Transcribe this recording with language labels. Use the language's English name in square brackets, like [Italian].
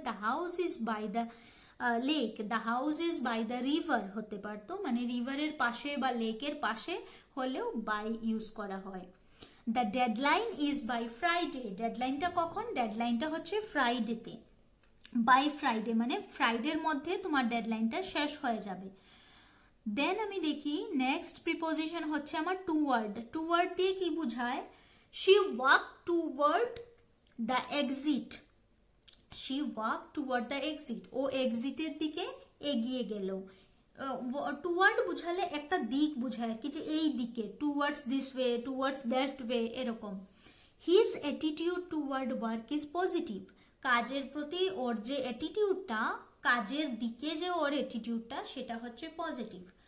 [English] the house is by the lake, the house is by the river [Bangla] হতে পারতো, মানে রিভারের পাশে বা লেকের পাশে হলেও বাই ইউজ করা হয়। [English] the deadline is by Friday, [Bangla] ডেডলাইনটা কখন? ডেডলাইনটা হচ্ছে ফ্রাইডেতে, বাই ফ্রাইডে মানে ফ্রাইডের মধ্যে তোমার ডেডলাইনটা শেষ হয়ে যাবে। দেন আমি দেখি নেক্সট প্রিপোজিশন হচ্ছে আমার টুয়ার্ড। টুয়ার্ড দিয়ে কি বোঝায়? [English] She walked toward the exit, she walked toward the exit, [Bangla] ও এক্সিটের দিকে এগিয়ে গেল। টুয়ার্ড বুঝালে একটা দিক বুঝায় কি, যে এই দিকে, [English] towards this way, towards that way, [Bangla] এরকম। [English] his attitude toward work is positive, [Bangla] কাজের প্রতি ওর যে অ্যাটিটিউডটা, কাজের দিকে যে ওর অ্যাটিটিউডটা সেটা হচ্ছে পজিটিভ।